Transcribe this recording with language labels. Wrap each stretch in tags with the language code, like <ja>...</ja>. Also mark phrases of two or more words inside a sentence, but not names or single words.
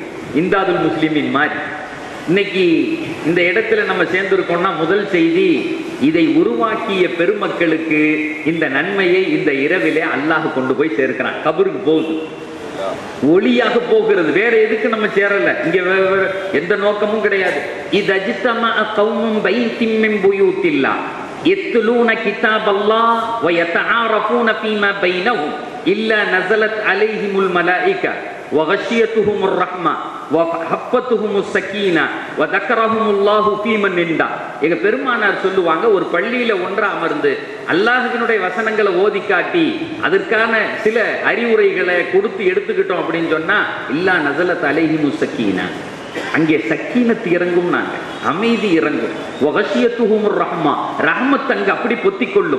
<ta>இம்தாதுல் முஸ்லிமின் மாதிரி இன்னைக்கு இந்த இடத்துல நம்ம சேர்ந்திருக்கோம்னா முதல் செய்தி, இதை உருவாக்கிய பெருமக்களுக்கு இந்த நன்மையை இந்த இரவிலே அல்லாஹ் கொண்டு போய் சேர்க்கிறான். கபருக்கு போகுது, ஒளியாக போகிறது. வேற எதுக்கு நம்ம சேரல, இங்க எந்த நோக்கமும் கிடையாது.</ta> <ar>இது اجتمع قوم بيت من بيوت الله يتلون كتاب الله ويتعارفون فيما بينهم إلا نزلت عليهم الملائكة وغشيتهم الرحمة وحفتهم السكينة وذكرهم الله في من عنده.</ar> <ta>எங்க பெருமானார் சொல்லுவாங்க, ஒரு பள்ளியில ஒன்றா அமர்ந்து அல்லாஹ்வினுடைய வசனங்களை ஓதி காட்டி அதற்கான சில அறிவுரைகளை கொடுத்து எடுத்துக்கிட்டோம் அப்படின்னு சொன்னா,</ta> <ar>إلا نزلت عليهم السكينة,</ar> <ta>அங்கே சக்கீனத்து இறங்கும், நாங்க அமைதி இறங்கும்.</ta> <ar>وغشيتهم الرحمة,</ar> <ta>ரஹ்மத் அங்க அப்படி பொத்திக் கொள்ளும்.</ta>